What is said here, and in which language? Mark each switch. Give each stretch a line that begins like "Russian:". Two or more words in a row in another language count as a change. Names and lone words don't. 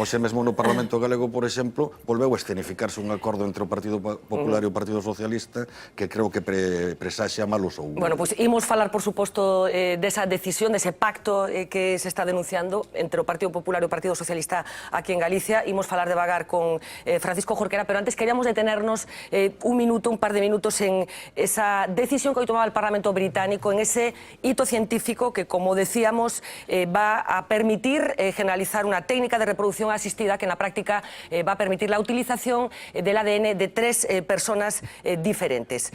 Galician: Hoxe mesmo no Parlamento Galego, por exemplo, volveu a escenificarse un acordo entre o Partido Popular e o Partido Socialista que creo que presaxa malos ou... Bueno, pois imos falar, por suposto, desa decisión, dese pacto que se está denunciando entre o Partido Popular e o Partido Socialista aquí en Galicia. Imos falar devagar con Francisco Jorquera,
Spanish: pero antes queríamos detenernos un par de minutos en esa decisión que hoy tomaba el Parlamento británico, en ese hito científico que, como decíamos, va a permitir generalizar una técnica de reproducción asistida que en la práctica va a permitir la utilización del ADN de 3 personas diferentes.